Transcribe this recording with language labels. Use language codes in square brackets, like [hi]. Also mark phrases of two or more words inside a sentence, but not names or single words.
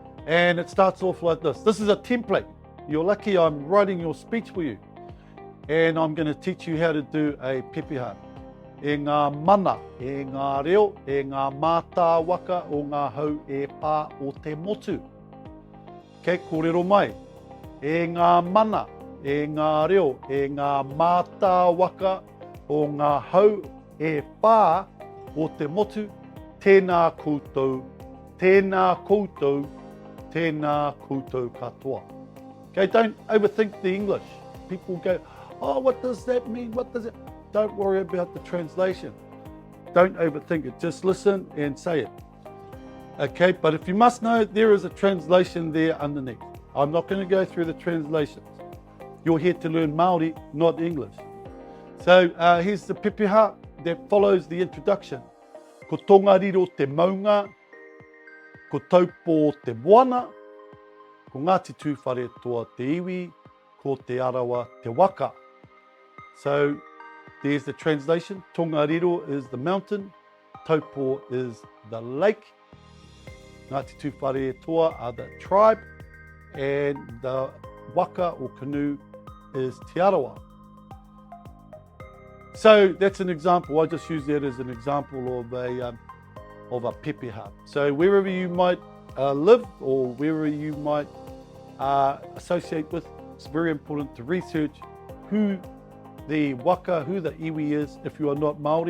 [en] And it starts off like this. This is a template. You're lucky I'm writing your speech for you. And I'm going to teach you how to do a pepeha. [mi] E ngā mana, e ngā reo, e ngā mātā waka o ngā hau e pā o te motu. Kei kōrero mai. E ngā mana, e ngā reo, e ngā mātā waka o ngā hau e pā o te motu. Tēnā koutou, tēnā koutou, tēnā koutou katoa. [en] Okay, don't overthink the English. People go, oh, what does that mean? What does it? Don't worry about the translation. Don't overthink it. Just listen and say it. Okay, but if you must know, there is a translation there underneath. I'm not going to go through the translations. You're here to learn Māori, not English. So here's the pepeha that follows the introduction. [mi] Ko tongariro te maunga, ko taupo te moana, ko Ngāti Tūwhare toa te iwi, ko te arawa te waka. [en] So there's the translation. Tongariro is the mountain, taupo is the lake, Ngāti Tūwhare toa are the tribe, and the waka or canoe is te arawa. So that's an example. I just use that as an example of a pepeha. So wherever you might live or wherever you might associate with, it's very important to research who the waka, who the iwi is if you are not Māori.